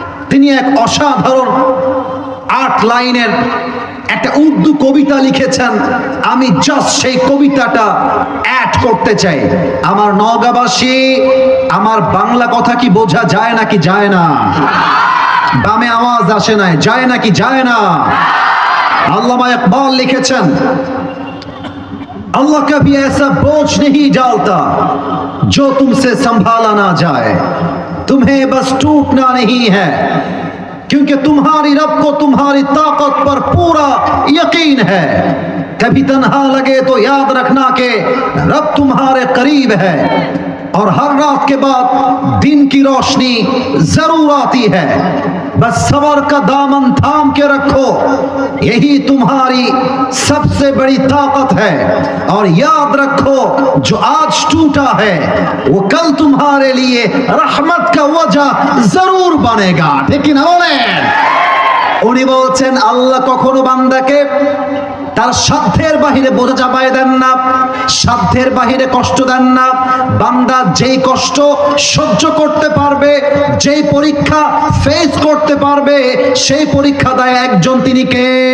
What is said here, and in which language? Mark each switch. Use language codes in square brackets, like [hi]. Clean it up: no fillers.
[bn] তিনি এক অসাধারণ 8 লাইনের একটা উর্দু কবিতা লিখেছেন। আমি জাস্ট সেই কবিতাটা অ্যাড করতে চাই। আমার নওগাঁবাসী, আমার বাংলা কথা কি বোঝা যায় নাকি যায় না? বামে আওয়াজ আসে নাই, যায় নাকি যায় না? আল্লামা ইকবাল লিখেছেন, [hi] अल्लाह कभी ऐसा बोझ नहीं डालता जो तुमसे संभाला ना जाए, तुम्हें बस टूटना नहीं है, क्योंकि तुम्हारी रब को तुम्हारी ताकत पर पूरा यकीन है। कभी तन्हा लगे तो याद रखना कि रब तुम्हारे करीब है, और हर रात के बाद दिन की रोशनी जरूर आती है। बस सबर का दामन थाम के रखो, यही तुम्हारी सबसे बड़ी ताकत है। और याद रखो, जो आज टूटा है वो कल तुम्हारे लिए रहमत का वजह जरूर बनेगा। [bn] ठीक ना बोलें? उन्हीं बोलছেন আল্লাহ কখনো বান্দাকে তার সাধ্যের বাহিরে বোঝা চাপায় দেন না, সাধ্যের বাহিরে কষ্ট দেন না। বান্দা যেই কষ্ট সহ্য করতে পারবে, যেই পরীক্ষা ফেস করতে পারবে, সেই পরীক্ষা দেয় একজন, তিনি কে?